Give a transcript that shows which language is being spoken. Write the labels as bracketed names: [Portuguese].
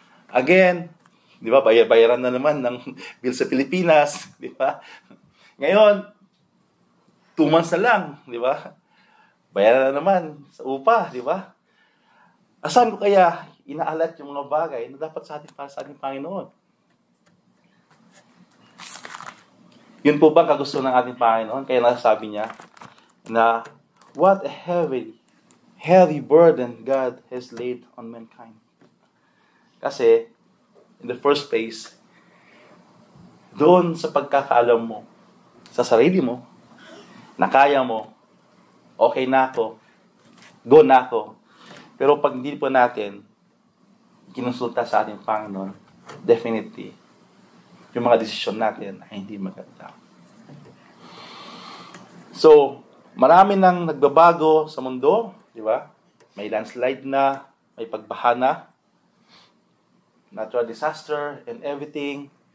[Filipino] Again, di ba, bayaran na naman ng bill sa Pilipinas, di ba? Ngayon, 2 months na lang, di ba? Bayaran na naman sa upa, di ba? Asan ko kaya inaalat yung mga bagay na dapat sa atin para sa ating Panginoon? Yun po ba kagusto ng ating Panginoon? [English] Kaya nasasabi niya na what a heavy burden God has laid on mankind. [Filipino] Kasi, in the first place, doon sa pagkakaalam mo, sa sarili mo, na kaya mo, okay na ako, go na ako. Pero pag hindi po natin kinonsulta sa ating Panginoon, definitely, yung mga desisyon natin ay hindi maganda. So, marami nang nagbabago sa mundo, di ba? May landslide na, may pagbaha na, natural disaster, and everything.